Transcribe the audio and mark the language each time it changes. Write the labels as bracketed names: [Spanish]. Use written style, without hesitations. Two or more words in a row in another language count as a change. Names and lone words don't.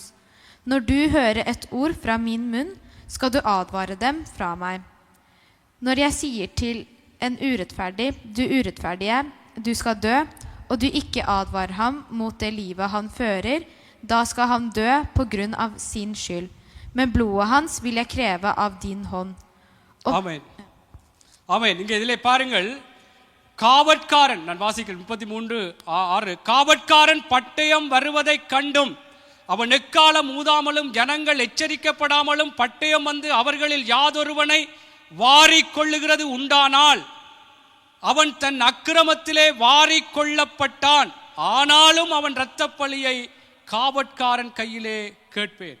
[Norwegian] Når du hører et ord fra min munn, skal du advare dem fra meg. Når jeg sier til en urettferdig, du urettferdige, du skal dø, og du ikke advarer ham mot det livet han fører, da skal han dø på grunn av sin skyld. Men blodet hans vil jeg kreve av din hånd. [Tamil] ஆமென் ஆமென். இங்கே இதிலே பாருங்கள், காவற்காரன், நான் வாசிக்கிறேன் 33:6, காவற்காரன் பட்டயம் வருவதை கண்டும் அவன் எக்காலம் ஊதாமலும் ஜனங்கள் எச்சரிக்கப்படாமலும் பட்டயம் வந்து அவர்களில் யாதொருவனை வாரிக்கொள்ளுகிறது உண்டானால் அவன் தன் அக்கிரமத்திலே வாரிக்கொள்ளப்பட்டான், ஆனாலும் அவன் இரத்தப்பழியை காவற்காரன் கையிலே கேட்பேன்.